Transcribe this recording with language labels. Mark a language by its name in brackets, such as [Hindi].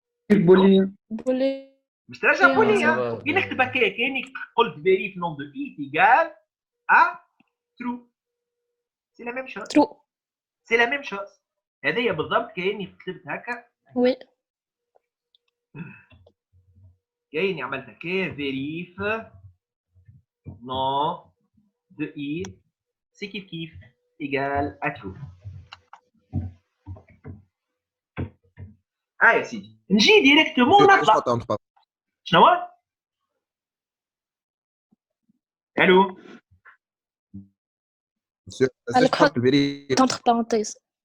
[Arabic] بولين باش ترجع بولين كي نكتب هكا كاني قلت [French] vérif non de i égale à true. c'est la même chose. true. c'est la même chose. [Arabic] هذه بالضبط كاني كتبت هكا. [French] وي [Arabic] كاني عملت هكا [French] vérif non de i c'est كيف égale à true. [Arabic] يا سيدي نجي ديريكتومون نطبع. شنو هو؟ الو حط كونتر بارونتيز.